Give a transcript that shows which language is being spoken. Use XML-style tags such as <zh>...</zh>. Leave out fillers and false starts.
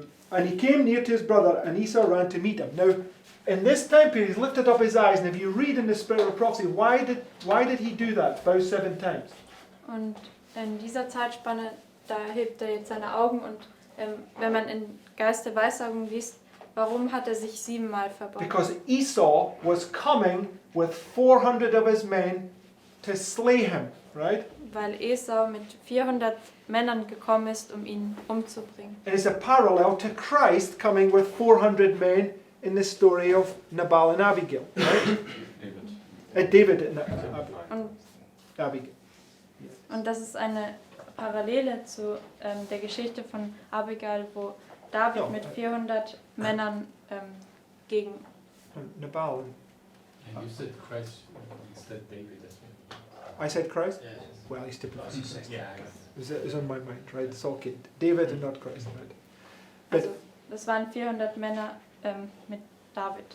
<en>And he came near to his brother, and Esau ran to meet him. Now, in this time period, he's lifted up his eyes, and if you read in the spirit of prophecy, why did he do that? Bow 7 times.</en> <de>Und in dieser Zeitspanne, da hebt er jetzt seine Augen und wenn man in Geist der Weissagung liest, warum hat er sich 7-mal verbeugt?</de> <en>Because Esau was coming with 400 of his men to slay him, right?</en> <de>Weil Esau mit 400 Männern gekommen ist, um ihn umzubringen.</de> <en>And it's a parallel to Christ coming with 400 men in the story of Nabal and Abigail, right? David and</en> <de>Und,</de> <en>Abigail.</en> <de>und das ist eine Parallele zu der Geschichte von Abigail, wo David Ja. mit 400 Männern gegen...</de> <en>And Nabal. And you said Christ instead David as well. I said Christ? Yes. Well, he's typical. Yeah. It's on my mind, right? It's okay. David and not Christ, right? But</en> <de>Also, das waren 400 Männer mit David.</de>